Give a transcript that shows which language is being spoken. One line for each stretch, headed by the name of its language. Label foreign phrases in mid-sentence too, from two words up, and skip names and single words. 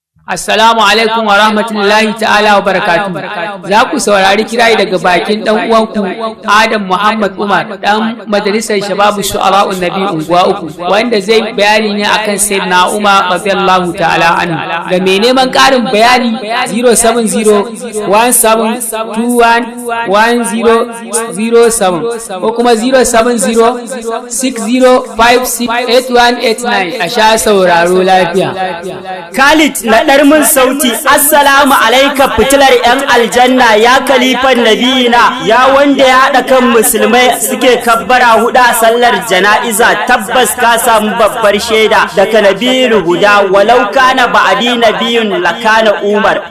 Arabic: السلام عليكم ورحمة الله تعالى وبركاته.
Hausa: Za ku saurari kirayi daga bakin ɗan uwanku Adam Muhammad Umar, ɗan majalisar Shababu Shu'ara'un Nabi Unguwa uku, wanda zai bayani ne akan Sayyidina Umar
Arabic: رضي الله تعالى عنه.
Hausa: Ga mai neman ƙarin bayani,
English: zero seven zero one seven two one one zero zero seven ko kuma zero seven zero six zero five six eight one eight nine.
Hausa: A sha sauraro lafiya. Khalid na ɗar mun sauti,
Arabic: "السلام عليك
Hausa: fitilar 'yan aljanna, ya kalifan nabiyina, ya wanda ya haɗa kan musulmai suke kabbara huɗu a sallar jana'iza, tabbas ka samu babbar shaida daga Nabiyul Huda,
Arabic: ولو كان بعدي نبي لكان عمر.